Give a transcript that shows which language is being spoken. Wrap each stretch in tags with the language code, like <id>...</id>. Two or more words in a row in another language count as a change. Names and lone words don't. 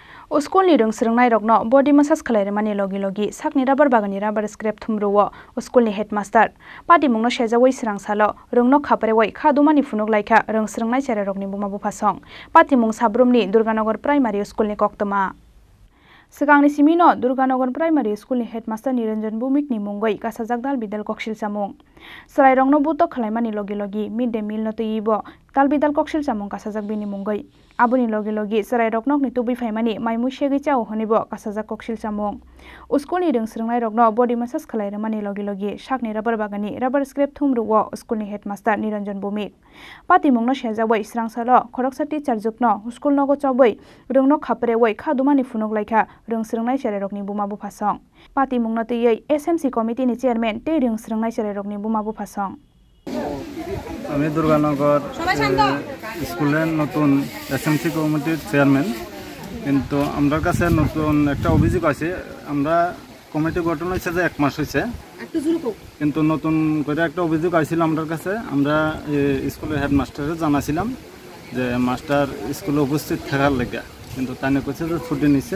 <trp>Uskulni rungsrungnai rokno</trp> <en>body massage</en> <trp>khlairmani logi sakni rubber bagani</trp> <en>rubber scrap</en> <trp>thumruwo uskulni headmaster pati mungno shejawai srangsalo rungno khaparewai khadumani funuk laika rungsrungnai chare rokni buma bufasong pati mung sabrumni Durganagar primary schoolni koktoma Sigangni simino Durganagar primary schoolni headmaster Niranjan Bhumikni mungoi kasajak dal bidal koksil samung sarai rongno buto khlaimani logi mid</trp> <en>day meal</en> <trp>no teibo dal bidal koksil samung kasajak bini mungoi abuni logi sarai roknok ni tubi faimani maimu shegi chao honibo kasajak koksil samung uskulni rungsrungnai rokno</trp> <en>body massage</en> <trp>khlairmani logi sakni rubber bagani</trp> <en>rubber scrap</en> <trp>thumruwo uskulni headmaster Niranjan Bhumik pati mungno shejawai srangsalo khoroksati charjukno uskul nogo choboi rungno khaprewai khadumani funuk laika rungsrungnai chare rokni buma bufasong pati mungno tei</trp> <en>SMC committee</en> <trp>ni chairman tei rungsrungnai chare rokni buma bufasong</trp> <bn>আমি দুর্গানগর স্কুলের নতুন এসএমসি কমিটির চেয়ারম্যান কিন্তু আমার কাছে নতুন একটা অভিযোগ আছে আমরা কমিটি গঠন হয়েছে যে 1 মাস হয়েছে কিন্তু নতুন করে একটা অভিযোগ আইছিল আমার কাছে আমরা স্কুলের হেডমাস্টারে জানাছিলাম যে মাস্টার স্কুলে উপস্থিত থাকার লাগা কিন্তু তানে কইছে যে ছুটি নিছে</bn>